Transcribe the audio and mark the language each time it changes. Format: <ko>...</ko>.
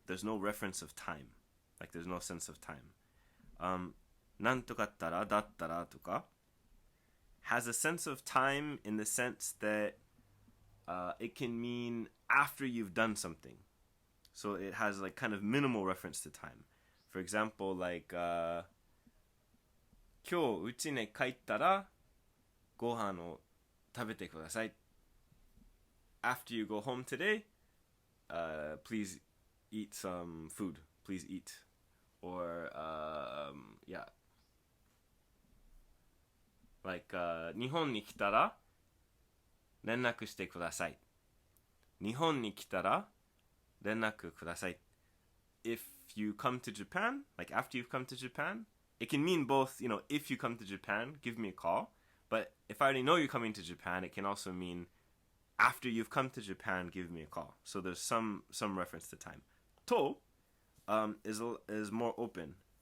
<en>There's no reference of time. Like there's no sense of time.</en> <ja>なんとかったらだったらとか</ja> <en>has a sense of time in the sense that it can mean after you've done something. So it has like kind of minimal reference to time. For example, like</en> <ja>今日うちに帰ったらご飯を食べてください。</ja> <en>After you go home today, please eat some food. Please eat. Or, yeah.</en> <ja>Like, 日本に来たら連絡してください。日本に来たら連絡ください。</ja> <en>If you come to Japan, like after you've come to Japan, it can mean both, you know, if you come to Japan, give me a call. But if I already know you're coming to Japan, it can also mean after you've come to Japan, give me a call. So there's some reference to time. To is more open.</en>